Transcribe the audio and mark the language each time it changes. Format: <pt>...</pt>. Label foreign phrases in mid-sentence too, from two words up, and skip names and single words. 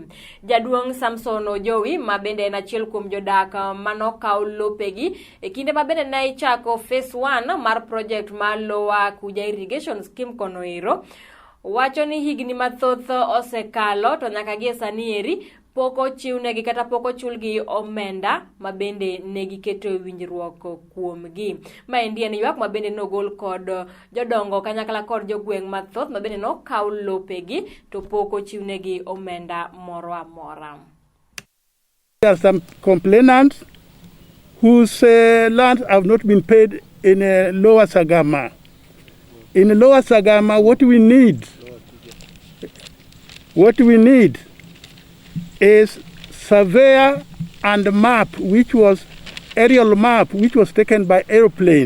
<luo>Jaduong' Samson Ojowi ma bende en achiel kuom jodak manokaw Lopegi e kinde ma bende ne ichako phase 1 mar project mar Lolwe Kuja Irrigation scheme konoero wacho ni higni mathoth osekalo to nyaka gi sani eri poko chiwnegi kata poko chulgi omenda mabende negi keto winjruok kuomgi. Maendi en ywak mabende nogol kod jodongo kanyakla kod jogweng' mathoth mabende nokaw lopegi to poko chiwnegi omenda moro amora.</luo> <en>There are some complainants whose lands have not been paid in Lower Sagama. In Lower Sagama, what we need is surveyor and map, which was aerial map, which was taken by aeroplane.</en>